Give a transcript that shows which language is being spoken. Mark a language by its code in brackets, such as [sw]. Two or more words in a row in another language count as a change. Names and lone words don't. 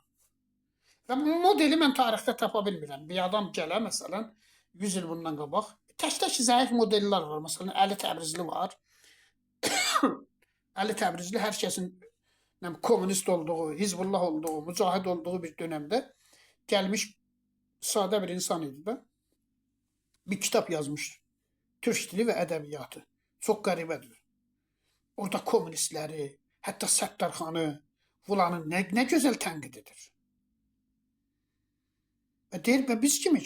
[tr] Ve bu modeli ben tarihte [az] tapa bilmirəm. Bir adam gələ mesela 100 [tr] yıl bundan [az] qabaq. [tr] Tək zayıf modeller var. Mesela Ali Təbrizli var. Ali Təbrizli herkesin komünist olduğu, Hizbullah olduğu, mücahid olduğu bir dönemde gelmiş [az] sadə bir insan idi də. [tr] Bir kitab yazmış. [az] Türk dili və ədəbiyyatı. Çox qəribədir. Orada kommunistləri, hətta Səttarxanı, bulanı nə gözəl tənqid edir. Və deyir, biz kimik?